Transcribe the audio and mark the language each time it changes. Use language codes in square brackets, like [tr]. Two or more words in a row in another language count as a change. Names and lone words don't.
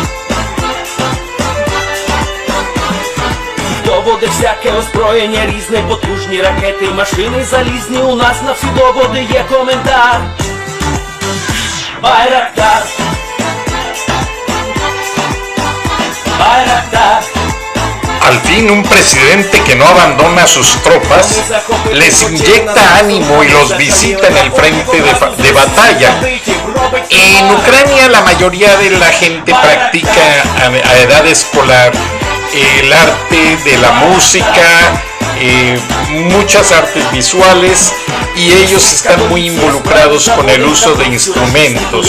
[uk] Доводи всяке озброєння різне, потужні ракети, машини залізні, у нас на всі доводи є коментар. Байрактар, Байрактар. [es] Al fin, un presidente que no abandona a sus tropas les inyecta ánimo y los visita en el frente de batalla. En Ucrania la mayoría de la gente practica a edad escolar el arte de la música, muchas artes visuales, y ellos están muy involucrados con el uso de instrumentos.